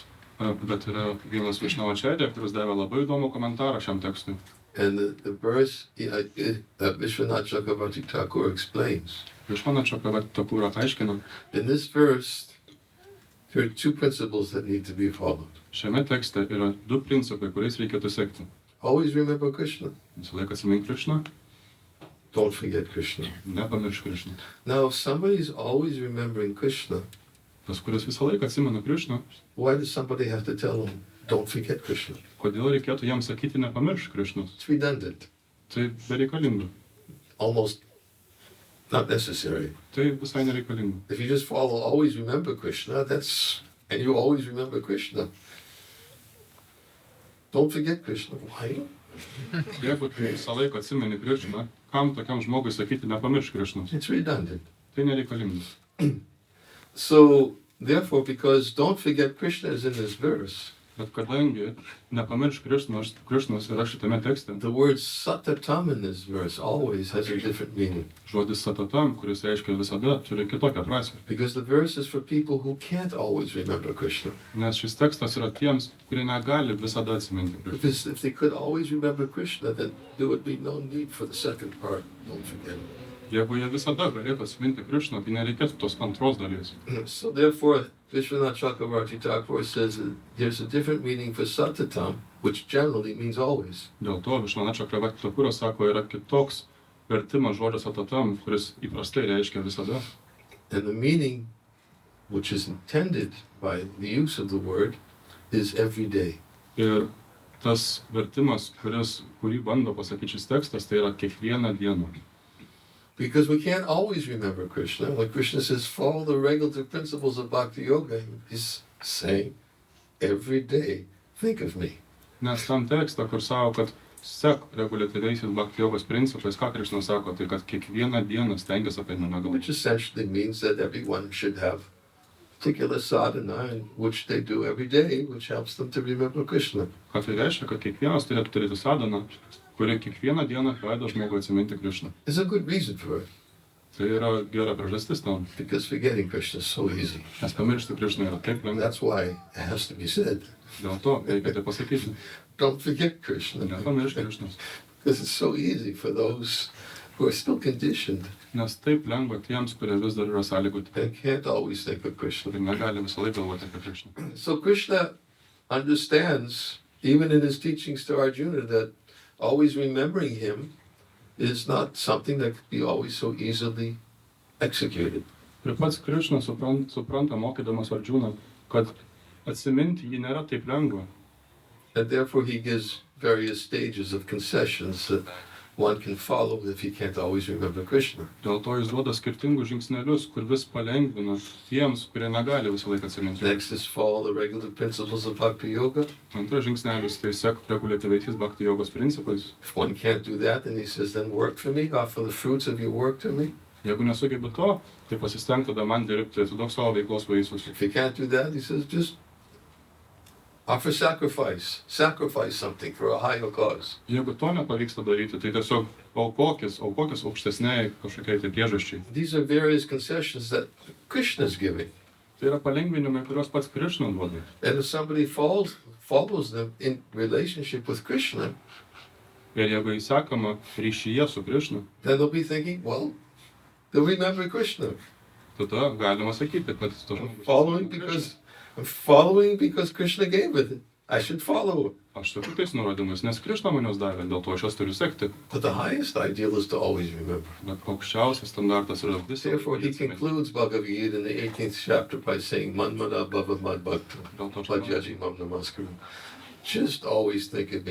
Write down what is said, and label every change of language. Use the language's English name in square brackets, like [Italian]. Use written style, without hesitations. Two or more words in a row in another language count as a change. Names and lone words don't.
[Lithuanian] Bet yra vienas Višnavačerė, kuris davė labai įdomų komentarą šiam tekstui. [English] And the verse, Vishwanath Chakravarti Thakur explains. [Lithuanian] Višvanačio Thakura aiškina, [English] In this verse, there are two principles that need to be followed. [Lithuanian] šiame tekste yra du principai, kuriais reikėtų sekti. [English] Always remember Krishna. [Lithuanian] Visą laiką atsimink Krišną, [English] Don't forget Krishna. [Lithuanian] nepamiršk Krišną. [English] Now, if somebody's always remembering Krishna, [Lithuanian] Tas, kuris visą laiką atsimena Krišną, [English] why does somebody have to tell him, don't forget Krishna? [Lithuanian] kodėl reikėtų jam sakyti nepamiršk Krišnos? [English] It's redundant, [Lithuanian] Tai bereikalinga. [English] almost not necessary. [Lithuanian] Tai visai nereikalinga. [English] If you just follow, always remember Krishna, and you always remember Krishna. Don't forget Krishna. Why? [Lithuanian] Jeigu tu visą laiką atsimeni Krišną, kam tokiam žmogui sakyti nepamiršk Krišnos? [English] It's redundant. [Lithuanian] Tai nereikalinga. [English] So, therefore, because don't forget Krishna is in this verse, [Lithuanian] Bet kadangi nepamiršk Krišnos yra šitame tekste, [English] the word satatam in this verse always has a different meaning. [Lithuanian] žodis satatam, kuris reiškia visada, turi kitokią prasme. [English] Because the verse is for people who can't always remember Krishna. [Lithuanian] Nes šis tekstas yra tiems, kurie negali visada atsiminti Krišną. [English] Because if they could always remember Krishna, then there would be no need for the second part, don't forget. [Lithuanian] Jeigu jie visada galėtų atsiminti Krišną, tai nereikėtų tos antros dalies. [English] So therefore, Vishwanath Chakravarti Thakur says that there's a different meaning for satatam, which generally means always. [Lithuanian] Dėl to Višvanačio Thakura sako, yra kitoks vertimas žodžio satatam, kuris įprastai reiškia visada. [English] And the meaning, which is intended by the use of the word, is every day. [Lithuanian] Ir tas vertimas, kurį bando pasakyti šis tekstas, tai yra kiekvieną dieną. [English] Because we can't always remember Krishna. When Krishna says, follow the regulative principles of Bhakti Yoga, he's saying, every day, think of me. [Lithuanian] Nes tam tekstą, kur sako, kad sek reguliatyviaisiais bhakti jogos principais, ką Krišna sako, tai kad kiekvieną dieną stengiasi apie mane galvoti. [English] Which essentially means that everyone should have particular sadhana, which they do every day, which helps them to remember Krishna. [Lithuanian] Ką tai reiškia, kad kiekvienas turėtų turėti sadhaną, kuri kiekvieną dieną leido žmogui atsiminti Krišną. [English] There's a good reason for it, [Lithuanian] Tai yra gera priežastis tam, [English] because forgetting Krishna is so easy. [Lithuanian] nes pamiršti Krišną yra taip lengva. [English] That's why it has to be said. [Lithuanian] Dėl to reikia tai pasakyti, [English] Don't forget Krishna, [Lithuanian] nepamiršk Krišnos. [English] because it's so easy for those who are still conditioned [Lithuanian] Nes taip lengva tiems, kurie vis dar yra sąlygoti, [English] and can't always think of Krishna. [Lithuanian] kurie negali visą laiką galvoti apie Krišną. [English] So Krishna understands, even in his teachings to Arjuna, that always remembering him is not something that could be always so easily executed. [Lithuanian] Ir pats Krišna supranta, mokydamas Arjuna, kad atsiminti jį nėra taip lengva. [English] And therefore he gives various stages of concessions that one can follow if he can't always remember Krishna. [Lithuanian] Dėl to jis duoda skirtingus žingsnelius, kur vis palengvina tiems, kurie negali visą laiką atsiminti. [English] Next is follow the regular principles of Bhakti Yoga. [Lithuanian] Antras žingsnelis tai sek reguliatyviaisiais bhakti jogos principais. [English] If one can't do that, then he says, then work for me, offer the fruits of your work to me. Jeigu nesugebi to, tai pasistenk tada man dirbti, atiduok savo veiklos vaisius. If you can't do that, he says, just offer sacrifice. Sacrifice something for a higher cause. [Lithuanian] Jeigu to nepavyksta daryti, tai tiesiog aukokis aukštesniai kažkokiai tai priežasčiai. [English] These are various concessions that Krishna is giving. [Lithuanian] Tai yra palengvinimai, kuriuos pats Krišna duoda. [English] And if somebody follows them in relationship with Krishna, [Lithuanian] Ir jeigu įsekama ryšyje su Krišna, [English] then they'll be thinking, well, they'll remember Krishna. [Lithuanian] tada galima sakyti, kad to [English] I'm following because Krishna gave it. I should follow it. [Lithuanian] Aš sakiau tais nurodymais, nes Krišna man juos davė, dėl to aš juos turiu sekti. [English] But the highest ideal is to always remember. [Lithuanian] Bet aukščiausias standartas yra visą. [English] Therefore, he concludes Bhagavad Gita in the 18th chapter by saying, [Sanskrit] Manmana bhava mad bhakta, bhajaji mam namaskaram. [English] Just always think of me.